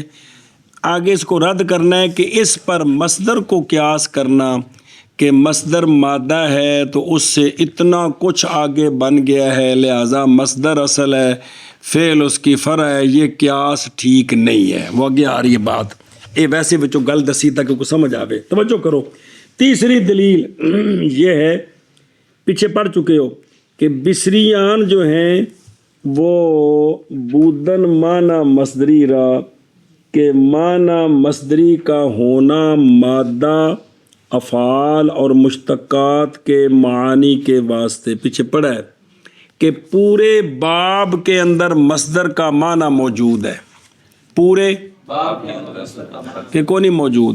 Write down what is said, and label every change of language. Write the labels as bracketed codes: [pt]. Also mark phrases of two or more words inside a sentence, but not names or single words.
[ur] آگے اس کو رد کرنا ہے کہ اس پر مصدر کو قیاس کرنا کہ مصدر مادہ ہے تو اس سے اتنا کچھ آگے بن گیا ہے لہٰذا مصدر اصل ہے فعل اس کی فرع ہے. یہ قیاس ٹھیک نہیں ہے. وہ آگے آ رہی ہے بات. [pa] ویسے بچوں گل دسی تک کو سمجھ آوے. [ur] توجہ کرو. تیسری دلیل یہ ہے پیچھے پڑھ چکے ہو کہ بصریان جو ہیں وہ [fa] بودن معنی مصدری را [ur] کہ معنی مصدری کا ہونا مادہ افعال اور مشتقات کے معانی کے واسطے. پیچھے پڑھا ہے کہ پورے باب کے اندر مصدر کا معنی موجود ہے. پورے باب کے اندر کہ کوئی نہیں موجود.